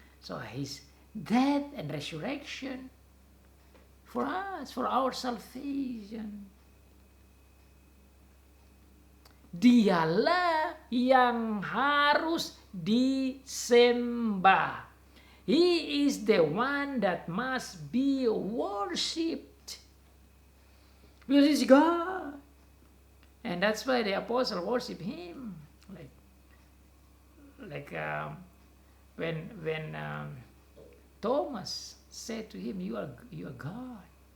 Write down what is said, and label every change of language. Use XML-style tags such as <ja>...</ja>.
<en>So his death and resurrection for us, for our salvation.</en> <id>Dialah yang harus disembah.</id> <en>He is the one that must be worshipped. Because he's God. And that's why the apostle worship him. Like when Thomas said to him, you are God.</en>